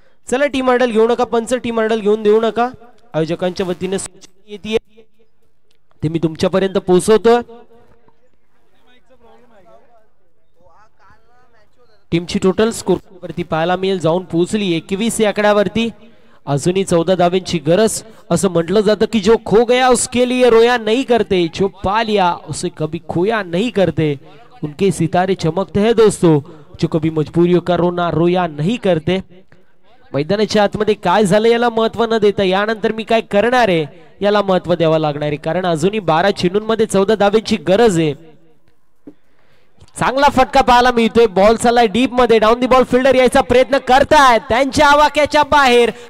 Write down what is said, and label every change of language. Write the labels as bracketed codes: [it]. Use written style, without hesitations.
[mr] चला team hurdle घेऊ नका, पंच टीम हर्डल घेऊन देऊ नका. आयोजकांच्या वतीने सूचना येते ते मी तुमच्यापर्यंत पोहोचवतो. टीमची टोटल स्कोर वरती पाहायला मिळेल जाऊन पोहोचली 21 या आकड्यावरती. अजूनही 14 धावांची गरज. असं म्हटलं जातं की [hi] जो खो गया उसके लिए रोया नहीं करते, जो पा लिया उसे कभी खोया नहीं करते. उनके सितारे चमकते हैं दोस्तों, जो कभी मजबूरियों का रोना रोया नहीं करते. [mr] मैदानाच्या आतमध्ये काय झालं याला महत्व न देता यानंतर मी काय करणार आहे याला महत्व द्यावं लागणार आहे, कारण अजूनही 12 चेंडूंमध्ये 14 धावांची गरज आहे. चांगला फटका पाहायला मिळतोय. बॉल चाललाय डीप मध्ये, डाऊन दी बॉल फिल्डर यायचा प्रयत्न करतायत त्यांच्या आवाक्याच्या बाहेर.